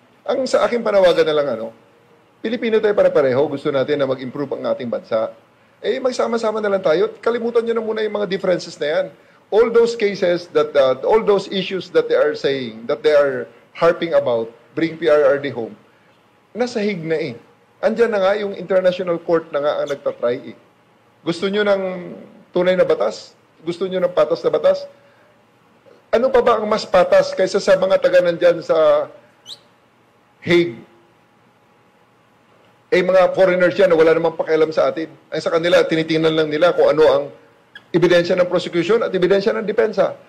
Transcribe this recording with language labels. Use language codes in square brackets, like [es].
[tl] Ang sa aking panawagan na lang, Pilipino tayo pare-pareho, gusto natin na mag-improve ang ating bansa. Eh, magsama-sama na lang tayo. Kalimutan nyo na muna yung mga differences na yan. [en] All those cases, all those issues that they are saying, that they are harping about, bring PRRD home, [tl] nasahig na eh. Andyan na nga yung international court na nga ang nagtatry eh. Gusto nyo ng tunay na batas? Gusto nyo ng patas na batas? Ano pa ba ang mas patas kaysa sa mga taga nandyan sa Hague? Eh, mga foreigners yan na wala namang pakialam sa atin. Ay sa kanila, tinitingnan lang nila kung ano ang ebidensya ng prosecution at ebidensya ng depensa.